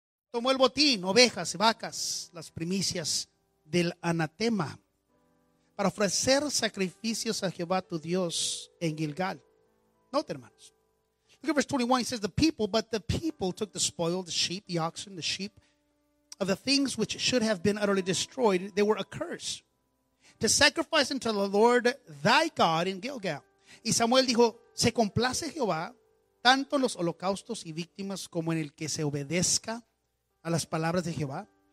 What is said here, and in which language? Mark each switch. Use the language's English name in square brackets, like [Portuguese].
[Spanish] tomó el botín, ovejas, vacas, las primicias del anatema, para ofrecer sacrificios a Jehová tu Dios en Gilgal. Note, hermanos. [English] Look at verse 21, he says, But the people took the spoil, the sheep, the oxen, the sheep, of the things which should have been utterly destroyed, they were a curse, to sacrifice unto the Lord thy God in Gilgal. [Spanish] Y Samuel dijo, ¿se complace Jehová tanto en los holocaustos y víctimas como en el que se obedezca a las palabras de Jehová?